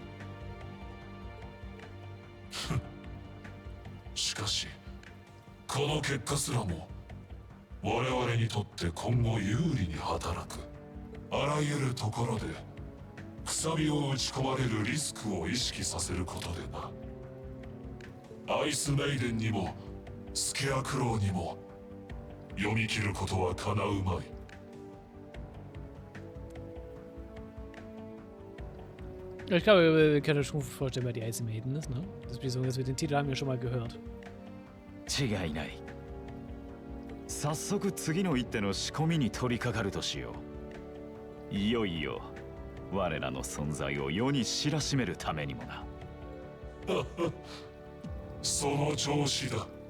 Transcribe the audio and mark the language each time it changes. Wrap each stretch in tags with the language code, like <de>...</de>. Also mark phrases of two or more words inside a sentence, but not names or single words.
<ja>しかしこの結果すらも我々にとって今後有利に働く。あらゆるところでくさびを打ち込まれるリスクを意識させることでな。アイスメイデンにもスケアクローにも読み切ることはかなうまい。</ja> <de>Ich glaube, wir können schon vorstellen, wer die Ice Maiden ist, ne? Das beziehungsweise wir den Titel haben wir schon mal gehört.</de> <ja>違いない。早速次の一手の仕込みに取り掛かるとしよう。いよいよ我らの存在を世に知らしめるためにもな。その調子だ。</ja>